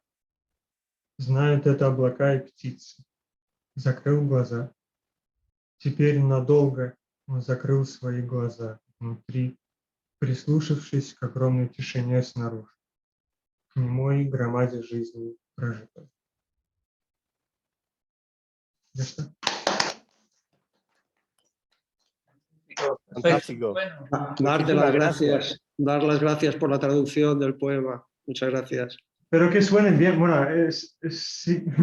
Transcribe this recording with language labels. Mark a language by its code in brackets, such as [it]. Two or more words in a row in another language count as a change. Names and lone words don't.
[ru] Знают это облака и птицы. Закрыл глаза. Теперь надолго он закрыл свои глаза внутри, прислушавшись к огромной тишине снаружи, к немой громаде жизни прожитой. [es] ¿Ya está? Fantástico. Bueno, Darte Muchísimas las gracias. gracias, dar las gracias por la traducción del poema. Muchas gracias. Pero que suenen bien, bueno, sí.